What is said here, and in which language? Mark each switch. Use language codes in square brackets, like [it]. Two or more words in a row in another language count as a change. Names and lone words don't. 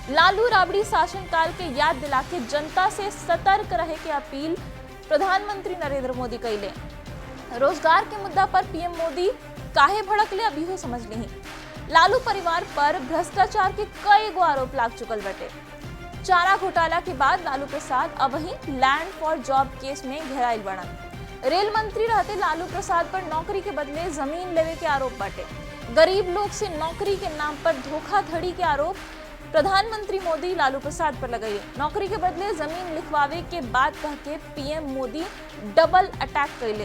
[bho] लालू राबड़ी शासनकाल के याद दिला के जनता से सतर्क रहे के अपील प्रधानमंत्री नरेंद्र मोदी कैले। रोजगार के मुद्दा पर पीएम मोदी काहे भड़कले अभी हो समझ ली। लालू परिवार पर भ्रष्टाचार के कई गो आरोप लाग चुकल बटे। चारा घोटाला के बाद लालू प्रसाद अब ही [en] land for job [bho] केस में घेराइल बनन। रेल मंत्री रहते लालू प्रसाद पर नौकरी के बदले जमीन लेवे के आरोप बाटे। गरीब लोग से नौकरी के नाम पर धोखाधड़ी के आरोप प्रधानमंत्री मोदी लालू प्रसाद पर लगाए। नौकरी के बदले जमीन लिखवावे के बाद कह के पीएम मोदी [en] double attack [bho] कैले।